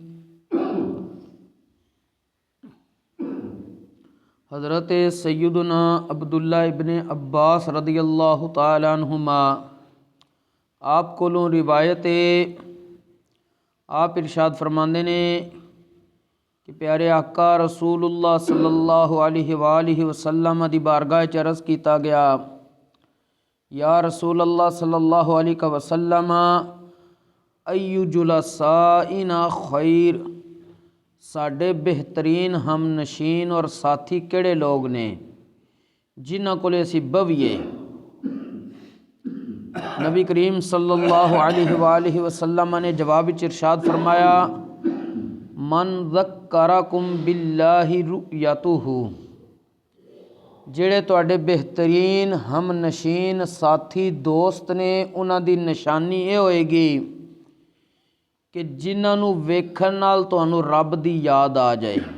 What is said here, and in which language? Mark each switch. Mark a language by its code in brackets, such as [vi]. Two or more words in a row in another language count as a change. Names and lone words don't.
[pa] حضرت سیدنا عبداللہ ابن عباس [ar] رضي الله تعالى عنهما [pa] آپ کولوں روایت آپ ارشاد فرماندے نے کہ پیارے آقا رسول اللہ [ar] صلى الله عليه وسلم [pa] دی بارگاہ چ عرض کیتا گیا, [ar] يا رسول الله صلى الله عليه وسلم أي جلسائنا خير, [pa] ساڈے بہترین ہم نشین اور ساتھی کیڑے لوک نے جنہاں کولے اسی بہیے. نبی کریم [ar] صلى الله عليه وسلم [pa] نے جواب وچ ارشاد فرمایا, [ar] من ذكركم بالله رؤيته, [pa] جیڑے تہاڈے بہترین ہم نشین ساتھی دوست نے اوہناں دی نشانی یہ ہوئے گی کہ جنہاں نوں ویکھن نال تہانوں رب دی یاد آ جائے.